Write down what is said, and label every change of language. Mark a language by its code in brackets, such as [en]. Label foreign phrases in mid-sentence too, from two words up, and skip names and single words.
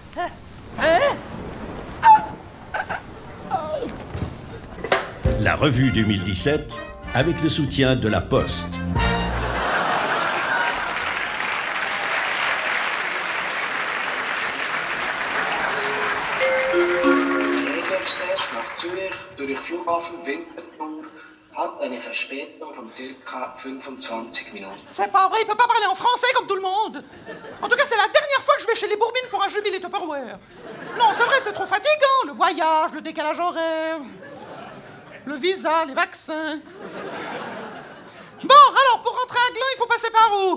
[fr] La revue 2017 avec le soutien de La Poste. [de] Express nach Zürich durch Flughafen Winterthur hat eine Verspätung von ca. 25 Minuten. [fr] C'est pas vrai, il peut pas parler en français comme tout le monde. En tout cas, c'est la dernière fois que je vais chez les Bourbines pour un jubilé Tupperware. Non, c'est vrai, c'est trop fatigant. Le voyage, le décalage horaire, le visa, les vaccins. Bon, alors, pour rentrer à Gland, il faut passer par où?